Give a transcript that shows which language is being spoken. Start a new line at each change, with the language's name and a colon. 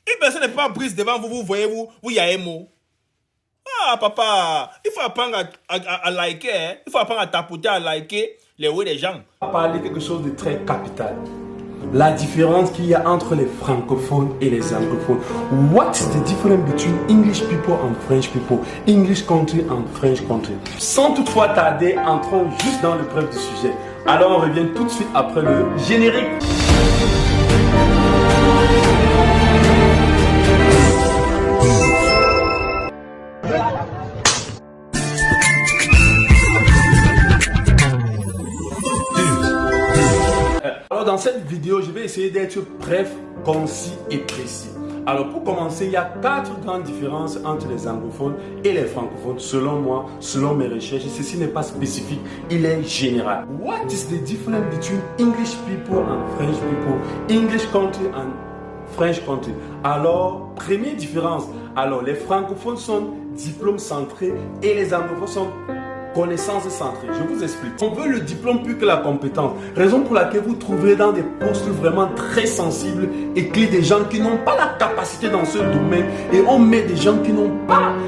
French: personne n'est pas prise devant vous, vous voyez, vous y a un mot. Ah, papa, il faut apprendre à liker, hein? Il faut apprendre à tapoter, à liker les oui des gens. On va parler de quelque chose de très capital. La différence qu'il y a entre les francophones et les anglophones.
English: What is the difference between English people and French people? English country and French country.
French: Sans toutefois tarder, entrons juste dans le bref du sujet. Alors on revient tout de suite après le générique. Alors dans cette vidéo, je vais essayer d'être bref, concis et précis. Alors pour commencer, il y a 4 grandes différences entre les anglophones et les francophones, selon moi, selon mes recherches. Ceci n'est pas spécifique, il est général.
English: What is the difference between English people and French people? English country and French country.
French: Alors, première différence. Alors, les francophones sont diplôme centrés et les anglophones sont connaissances centrées. Je vous explique. On veut le diplôme plus que la compétence. Raison pour laquelle vous trouverez dans des postes vraiment très sensibles et clés des gens qui n'ont pas la capacité dans ce domaine et on met des gens qui n'ont pas.